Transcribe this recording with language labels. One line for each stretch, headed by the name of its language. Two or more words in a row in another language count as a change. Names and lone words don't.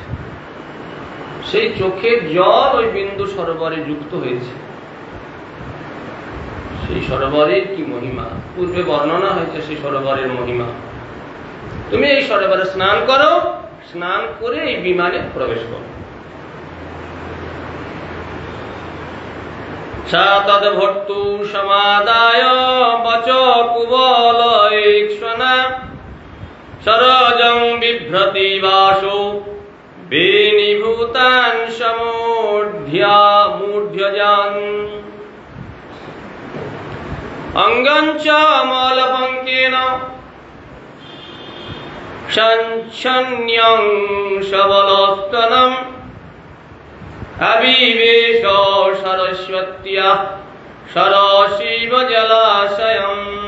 Bangla: সেই চোখের জল ওই বিন্দু সরোবরে যুক্ত হয়েছে। সেই সরোবরের কি মহিমা! পূর্বে বর্ণনা হয়েছে সেই সরোবরের মহিমা। তুমি এই সরোবরে স্নান করো, স্নান করে এই বিমানে প্রবেশ করো।
Sanskrit: তদ্ভর্তু সমাদায় বচ কুবলৈক্ষণা সরজং বিভ্রতি বাসো বেনিভূতান সমূঢ়্যজান অঙ্গঞ্চ মলপঙ্কেন সঞ্ছন্যং সবলস্তনম অবিবেশ সরস্বত্যা সরসিব জলাশয়ম।